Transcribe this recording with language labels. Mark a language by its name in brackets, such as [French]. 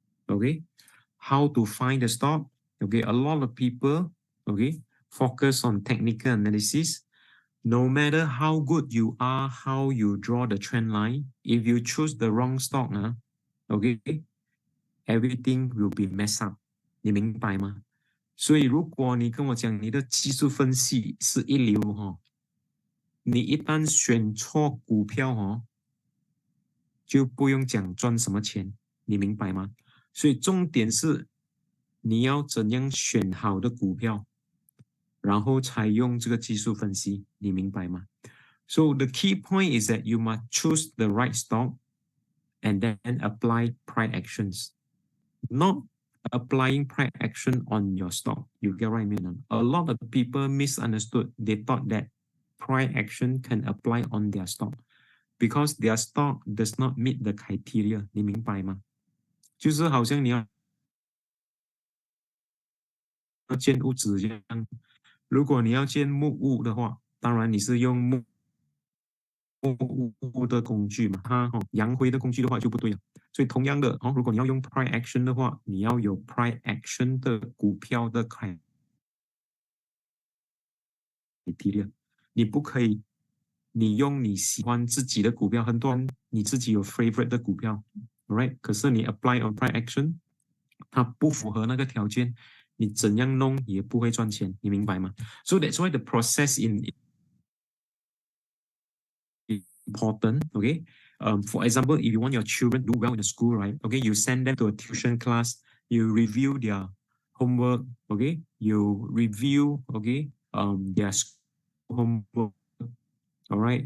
[English] Okay, how to find the stock. Okay, a lot of people, okay, focus on technical analysis, no matter how good you are, how you draw the trend line, if you choose the wrong stock, okay, everything will be messed up. [Chinese] 你明白吗？所以如果你跟我讲你的技术分析是一流你一旦选错股票就不用讲赚什么钱，你明白吗？所以重点是你要怎样选好的股票，然后才用这个技术分析，你明白吗？ [English] So the key point is that you must choose the right stock and then apply price actions, not applying price action on your stock. You get what I mean? A lot of people misunderstood. They thought that price action can apply on their stock because their stock does not meet the criteria. [Chinese] 你明白吗？就是好像你要建屋子这样，如果你要建木屋的话，当然你是用木屋的工具嘛，洋灰的工具的话就不对了。所以同样的如果你要用 price action 的话，你要有 price action 的股票的 criteria， 你不可以你用你喜欢自己的股票，很多人你自己有 favorite 的股票 ，right？可是你 apply on price action， 它不符合那个条件，你怎样弄也不会赚钱，你明白吗？ [English] So that's why the process in important, okay? For example, if you want your children to do well in the school, right? Okay, you send them to a tuition class, you review their homework, okay? You review, okay, their homework, all right?